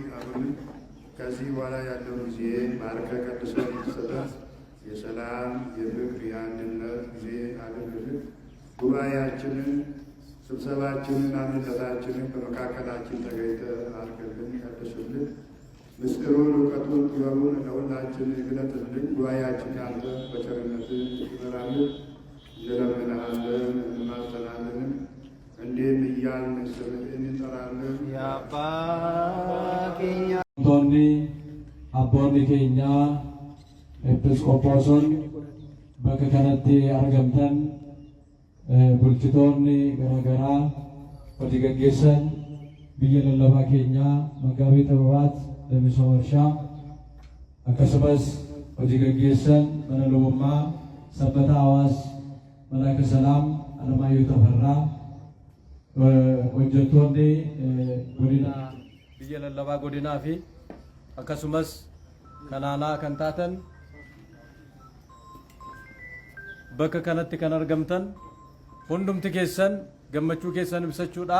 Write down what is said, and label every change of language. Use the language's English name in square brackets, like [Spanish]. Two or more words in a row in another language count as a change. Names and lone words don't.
[Amharic] አሁንም ከዚህ በኋላ ያለው ጊዜ ባርከ ቀድሰ እንድትሰጠን የሰላም የፍቅር የአንድነት ጊዜ አድርግልን። ጉባኤያችንን፣ ስብሰባችንን፣ አንድነታችንን በመካከላችን ተገኝተህ አድርግልን፣ ቀድስልን። ምስጢሩን እውቀቱን ጥበቡን ለሁላችን ግለጥልን። ጉባኤያችን ያንተ በቸርነት ይመራልን እንለምንሃለን፣ እንማጸናለንም። እንዲህም እያልን ስምህን እንጠራለን። [Oromo] አቦonni keenya episkooposon bakka kanatti argamtan bulchitoonni garaagaraa hojii gaggeessan biyya lallabaa keenyaa Magaabii Xibabaat Lamisoo Warshaa akkasumas hojii gaggeessan mana lubummaa sabbata hawaas Malaaka Salaam Alamaayyoo Tafarraa hojjettoonni godina biyya lallabaa godinaa fi akkasumas kanaanaa kan taatan bakka kanatti kan argamtan hundumti keessan gammachuu keessan ibsachuudha.